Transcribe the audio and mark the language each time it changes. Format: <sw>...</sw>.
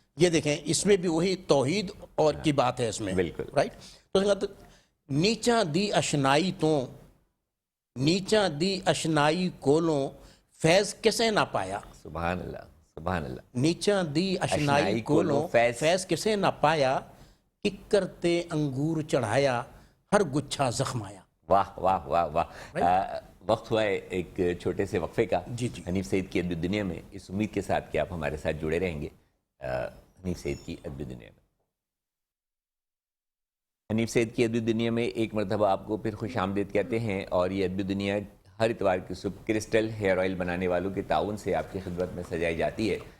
<ur>یہ دیکھیں اس میں بھی وہی توحید اور کی بات ہے اس میں, بالکل رائٹ.</ur> <pa>تو نیچا دی اشنائی تو نیچا دی اشنائی کولوں فیض کسے نہ پایا.</pa> <ur>سبحان اللہ سبحان اللہ.</ur> <pa>نیچا دی اشنائی کولوں فیض کسے نہ پایا, ککر تے انگور چڑھایا ہر گچھا زخم آیا.</pa> <ur>واہ واہ واہ واہ. وقت ہوا ہے ایک چھوٹے سے وقفے کا. جی جی. حنیف سعید کی ادبی دنیا میں, اس امید کے ساتھ کہ آپ ہمارے ساتھ جڑے رہیں گے. حنیف سعید کی ادبی دنیا میں, حنیف سعید کی ادبی دنیا میں ایک مرتبہ آپ کو پھر خوش آمدید کہتے ہیں. اور یہ ادبی دنیا ہر اتوار کی صبح کرسٹل ہیئر آئل بنانے والوں کے تعاون سے آپ کی خدمت میں سجائی جاتی ہے.</ur>